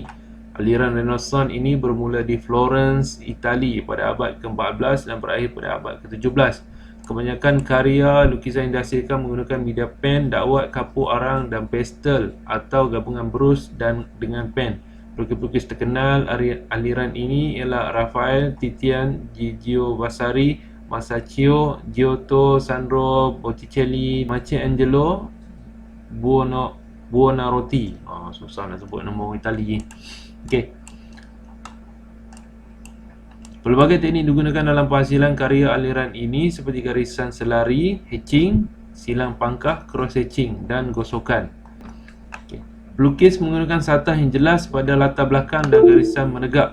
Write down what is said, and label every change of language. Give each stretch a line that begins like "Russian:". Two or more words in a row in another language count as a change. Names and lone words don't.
Malay: Aliran Renaissance ini bermula di Florence, Itali pada abad ke-14 dan berakhir pada abad ke-17. Kebanyakan karya lukisan yang dihasilkan menggunakan media pen, dakwat, kapur arang dan pastel atau gabungan brus dan dengan pen. Pelukis-pelukis terkenal aliran ini ialah Raphael, Titian, Gigio Vasari, Masaccio, Giotto, Sandro Botticelli, Michelangelo, Buonarroti. Susah nak sebut nama orang Itali. Okey. Pelbagai teknik digunakan dalam penghasilan karya aliran ini seperti garisan selari, hatching, silang pangkah,
English: cross hatching
Malay: dan gosokan. Okay. Pelukis menggunakan satah yang jelas pada latar belakang dan garisan menegak.